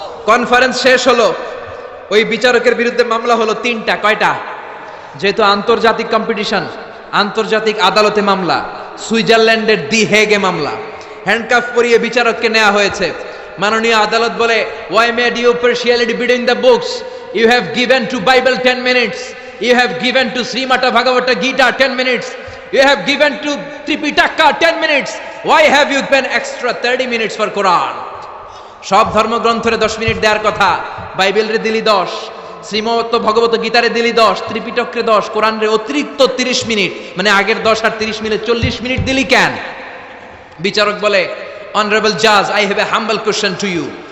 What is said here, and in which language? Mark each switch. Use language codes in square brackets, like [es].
[bn] Conference শেষ হলো, ওই বিচারকের বিরুদ্ধে মামলা হলো 3টা। কয়টা? যেহেতু আন্তর্জাতিক কম্পিটিশন, আন্তর্জাতিক আদালতে মামলা, সুইজারল্যান্ডের দি হেগে মামলা। হ্যান্ডকাফ পরিয়ে বিচারককে নেওয়া হয়েছে। মাননীয় আদালত বলে, [en] Why made you partiality between the books? You have given to Bible 10 minutes, you have given to Srimata Bhagavata Gita 10 minutes, you have given to Tripitaka 10 minutes, why have you spent extra 30 minutes for Quran? [bn] সব ধর্মগ্রন্থরে 10 minute দেওয়ার কথা, বাইবেলরে দিলি 10, শ্রীমত ভগবত গীতারে দিলি 10, ত্রিপিটকরে 10, কোরআনরে অতিরিক্ত 30 minute, মানে আগের 10 আর 30 minute 40 minute দিলি কেন? বিচারক বলে, [en] Honourable জাজ, I have a humble question to you.